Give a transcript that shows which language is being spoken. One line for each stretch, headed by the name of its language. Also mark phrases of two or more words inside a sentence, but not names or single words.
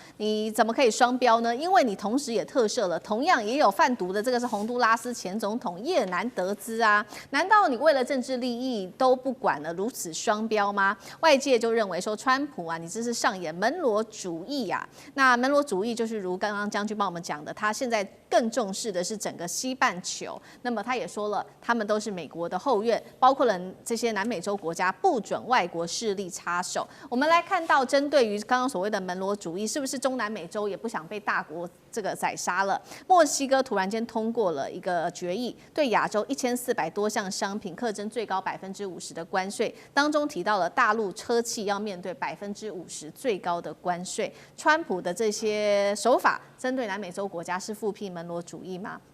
Chinese: 你怎麼可以雙標呢？因為你同時也特赦了同樣也有販毒的，這個是洪都拉斯前總統葉南德茲啊，難道你為了政治利益都不管了，如此雙標嗎？外界就認為說，川普啊，你這是上演門羅主義啊。那門羅主義就是如剛剛將軍幫我們講的，他現在更重視的是整個西半球。那麼他也說了，他們都是美國的後院，包括了這些南美洲國家不准外国勢力插手。我們來看到，針對于剛剛所謂的门羅主義，是不是中南美洲也不想被大國這個宰殺了？墨西哥突然間通過了一個決議，對亞洲1400多項商品課徵最高50%的關稅，當中提到了大陸車企要面對50%最高的關稅。川普的這些手法，針對南美洲國家是復辟門羅主義嗎？